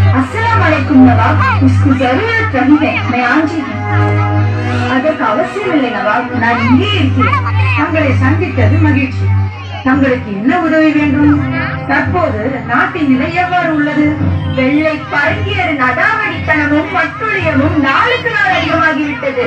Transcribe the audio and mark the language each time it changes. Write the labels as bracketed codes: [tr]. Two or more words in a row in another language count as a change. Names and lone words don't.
[ar] السلام عليكم [hi] नवाब, उसकी जरूरत रही है, मैं आज ही [ta] அதற்கு அவசியம் இல்லை நவாப், நான் இங்கே இருக்கிறேன். தங்களை சந்தித்தது மகிழ்ச்சி. தங்களுக்கு என்ன உதவி வேண்டும்? தற்போது நாட்டின் நிலை எவ்வாறு உள்ளது? வெள்ளை பரங்கியரின் அடாவடித்தனமும் மட்டுழியமும் நாளுக்கு நாள் அதிகமாகிவிட்டது.